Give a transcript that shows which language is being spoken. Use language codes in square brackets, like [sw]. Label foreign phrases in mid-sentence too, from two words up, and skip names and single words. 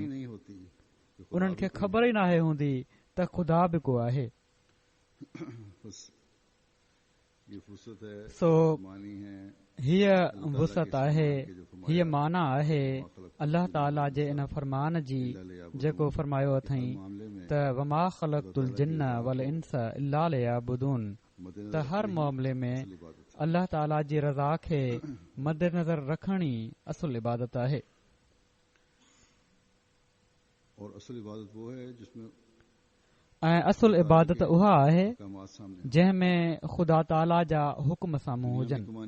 [sd] उन्हनि खे ख़बर ई नाहे हूंदी त ख़ुदा बि को आहे. सो हीअ वुसअत आहे, हीअ माना आहे अल्लाह ताला जे इन फरमान जी जेको फरमायो अथई त [ar] وما خلقت الجن والإنس إلا ليعبدون, [sd] त हर मामले में अल्लाह ताला जी रज़ा खे मद्देनज़र रखण ई असुल इबादत आहे. ऐं असुल इबादत उहा आहे जंहिं में ख़ुदा ताला जा हुक्म साम्हूं हुजनि.